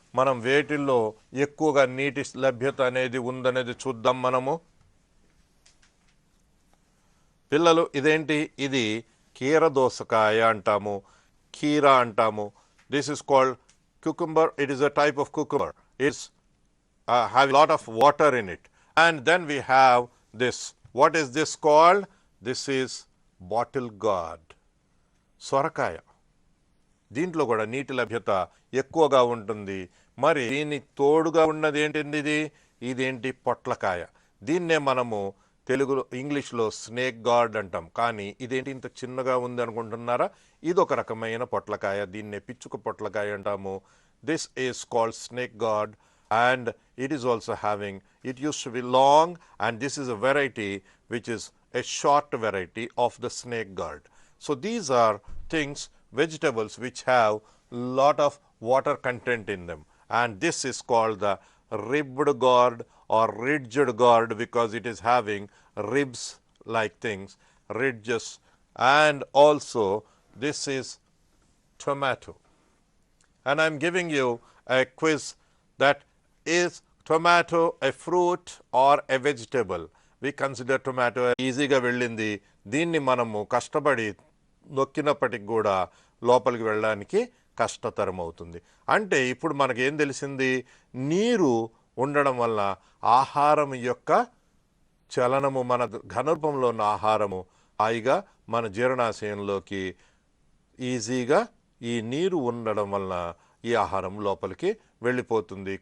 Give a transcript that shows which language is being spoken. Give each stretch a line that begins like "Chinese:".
Telugu: మనం వేటిల్లో ఎక్కువగా నీటి లభ్యత అనేది ఉందనేది చూద్దాం మనము. పిల్లలు ఇదేంటి, ఇది కీరదోసకాయ అంటాము, కీర అంటాము.
English: This is called cucumber. It is a type of cucumber. It's have a lot of water in it. And then we have this. What is this called? This is bottle gourd. సొరకాయ.
Telugu: దీంట్లో కూడా నీటి లభ్యత ఎక్కువగా ఉంటుంది. మరి దీని తోడుగా ఉన్నది ఏంటిది, ఇదేంటి, పొట్లకాయ. దీన్నే మనము తెలుగులో ఇంగ్లీష్లో స్నేక్ గార్డ్ అంటాం. కానీ ఇదేంటి ఇంత చిన్నగా ఉంది అనుకుంటున్నారా, ఇదొక రకమైన పొట్లకాయ. దీన్నే పిచ్చుక పొట్లకాయ అంటాము.
English: This is called snake gourd and it is also having, it used to be long, and this is a variety which is a short variety of the snake gourd. So these are things, vegetables which have lot of water content in them, and this is called the ribbed gourd or ridged gourd because it is having ribs like things, ridges. And also this is tomato, and I am giving you a quiz that is tomato a fruit or a vegetable? We consider tomato
Telugu: ఈజీగా వెళ్ళింది. దీన్ని మనము కష్టపడి నొక్కినప్పటికి కూడా లోపలికి వెళ్ళడానికి కష్టతరం అవుతుంది. అంటే ఇప్పుడు మనకి ఏం తెలిసింది, నీరు ఉండడం వల్ల ఆహారం యొక్క చలనము, మన ఘనరూపంలో ఉన్న ఆహారము హాయిగా మన జీర్ణాశయంలోకి ఈజీగా ఈ నీరు ఉండడం వలన ఈ ఆహారం లోపలికి వెళ్ళిపోతుంది.